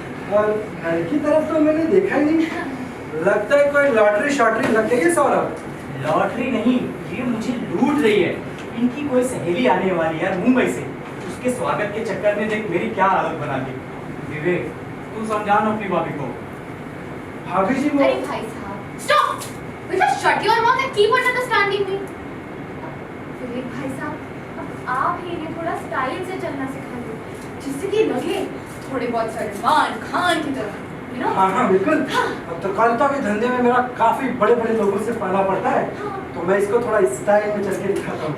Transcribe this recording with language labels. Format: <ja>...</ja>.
<hi>और घर की तरफ तो मैंने देखा ही नहीं। लगता है कोई लॉटरी शॉटरी लग गई है सौरभ। लॉटरी नहीं, ये मुझे लूट रही है। इनकी कोई सहेली आने वाली है मुंबई से, उसके स्वागत के चक्कर में देख मेरी क्या हालत बना दी। विवेक तू समझा ना अपनी भाभी को। भाभी जी वो अरे भाई साहब, stop!</hi> <en>Will you shut your mouth and keep on understanding me?</en> <hi>विवेक भाई साहब, अब आप ही इन्हें थोड़ा स्टाइल से चलना सिखा दो, जिससे कि लगे थोड़े बहुत सलमान खान की तरह,</hi> <en>you know?</en> <hi>हाँ हाँ बिल्कुल। अब तो कविता के धंधे में मेरा काफी बड़े बड़े लोगों से पाला पड़ता है, तो मैं इसको थोड़ा स्टाइल में चल के दिखाता हूँ।</hi>